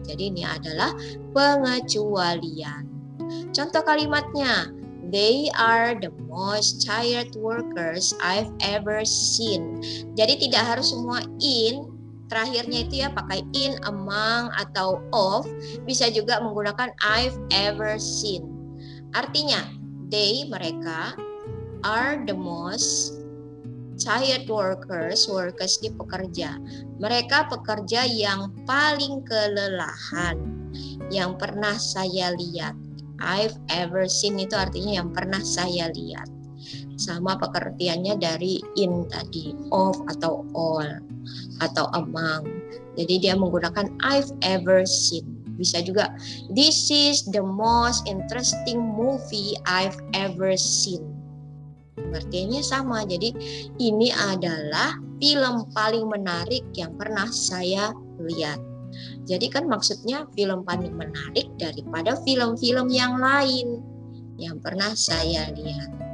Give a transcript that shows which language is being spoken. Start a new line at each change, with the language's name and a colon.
Indonesian: Jadi ini adalah pengecualian. Contoh kalimatnya,
English: they are the most tired workers I've ever seen.
Indonesian: Jadi tidak harus semua in, terakhirnya itu ya pakai in, among, atau of. Bisa juga menggunakan
English: I've ever seen.
Indonesian: Artinya, they, mereka,
English: are the most tired workers, workers
Indonesian: di pekerja. Mereka pekerja yang paling kelelahan, yang pernah saya lihat.
English: I've ever seen
Indonesian: itu artinya yang pernah saya lihat. Sama pengertiannya dari in tadi, of atau all atau among. Jadi dia menggunakan
English: I've ever seen.
Indonesian: Bisa juga,
English: this is the most interesting movie I've ever seen.
Indonesian: Pengertiannya sama. Jadi ini adalah film paling menarik yang pernah saya lihat. Jadi kan maksudnya film paling menarik daripada film-film yang lain yang pernah saya lihat.